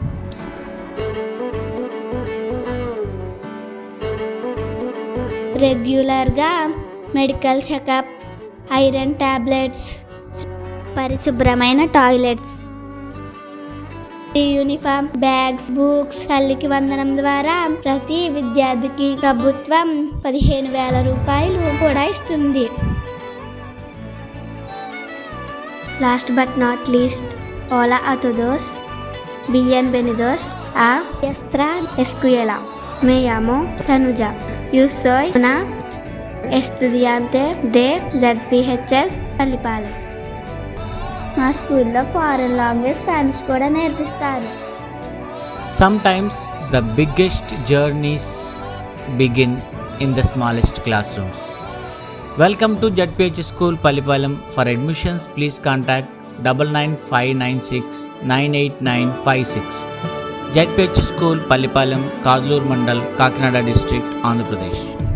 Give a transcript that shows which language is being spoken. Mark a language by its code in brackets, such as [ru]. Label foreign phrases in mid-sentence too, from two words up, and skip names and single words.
[te] రెగ్యులర్గా [en] medical checkup, iron tablets, [te] పరిశుభ్రమైన [en] toilets, uniform, bags, books, [te] తల్లికి వందనం ద్వారా ప్రతి విద్యార్థికి ప్రభుత్వం 15,000 రూపాయలు కూడా ఇస్తుంది. [en] last but not least, [es] hola a todos, bienvenidos a nuestra escuela. Me llamo Tanuja. Yo soy una estudiante de ZPHS Palipalem. [te] మా స్కూల్లో [en] foreign language Spanish [te] కూడా నేర్పిస్తారు. [en] Sometimes the biggest journeys begin in the smallest classrooms. Welcome to ZPH School Palipalam. For admissions, please contact 9959698956. ZPH School Palipalam, Kazlur Mandal, Kakinada District, Andhra Pradesh.